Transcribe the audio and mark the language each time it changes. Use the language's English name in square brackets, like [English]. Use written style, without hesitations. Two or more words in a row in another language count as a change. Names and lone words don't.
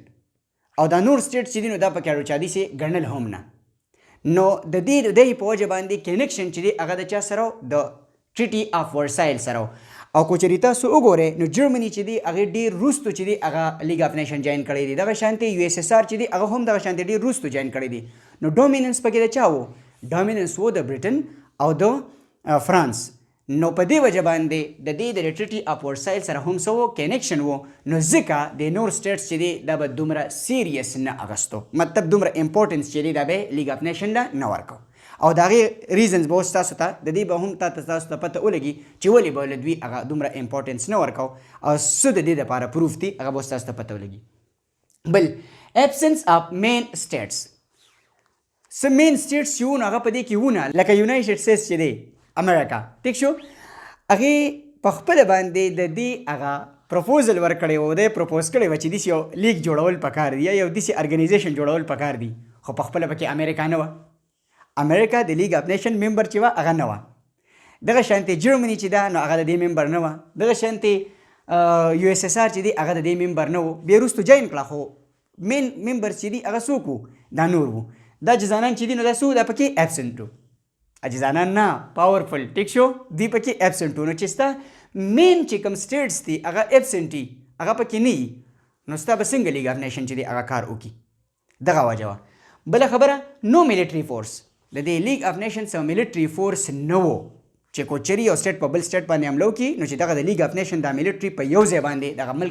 [Pashto] او دا نور سټیټ چې دي نو دا پکې اړوچادي سي ګڼل هم نه نو د دې په وجه باندې کنیکشن چې دی هغه د چا سره د ټریټي اف ورسایل سره او کو چېرې تاسو وګورئ نو جرمني چې دی هغې ډېر وروستو چې دی هغه لیګ اف نیشن جوین کړی دی دغه شانتې یو اس اس آر چې دی هغه هم دغه شانتې ډېر وروستو جوین کړی دی نو ډومیننس پکې د چا و ډومیننس و د برټن او د فرانس نو په دې وجه باندې د دې د ټریټي اف ورسایل سره هم څه و کنیکشن و نو ځکه د نور سټیټس چې دی دا به دومره سیریس نه اخیستو مطلب دومره امپورټنس چې دی دا به لیګ اف نیشن له نه ورکو او د هغې ریزنز به اوس تاسو ته د دې به هم تاسو ته پته ولګي چې ولې به له دوی هغه دومره امپورټنس نه ورکو او څه د دې دپاره پروف دي هغه به اوس تاسو ته پته ولګي بل [English] absence of main states [Pashto] څه [English] main states [Pashto] چې وو نو هغه په دې کې وونه لکه یونایټډ سټیټس چې دی امریکا ټیک شو هغې په خپله باندې د دې هغه پروپوزل ورکړی و دی پروپوز کړی و چې داسې یو لیګ جوړول پکار دي یا یو داسې ارګنایزیشن جوړول پکار دي خو په خپله پکې امریکا نه وه امریکا د لیګ اف نیشن ممبر چې وه هغه نه وه دغه شانتې جرمني چې ده نو هغه د دې ممبر نه وه دغه شانتې یو اس اس آر چې دی هغه د دې ممبر نه و بیا وروستو جوین کړه خو [English] main member [Pashto] چې دي هغه څوک وو دا نور وو دا جزانان چې دي نو دا څه دا پکې ایبسنټ وو جزانان نه پاورفل ټیک شو دوی پکې ایبسنټ وو نو چې ستا مین چې کوم سټیټس دي هغه ایبسنټ دي هغه پکې نه وي نو ستا به څنګه لیګ اف نیشن چې دی هغه کار وکړي دغه وجه وه بله خبره نو [English] military force [Pashto] د دې لیګ اف نیشن څه [English] military force [Pashto] نه و چې کو چېرې یو سټیټ په بل سټیټ باندې حمله وکړي نو چې دغه د لیګ اف نیشن دا ملیټري په یو ځای باندې دغه ملک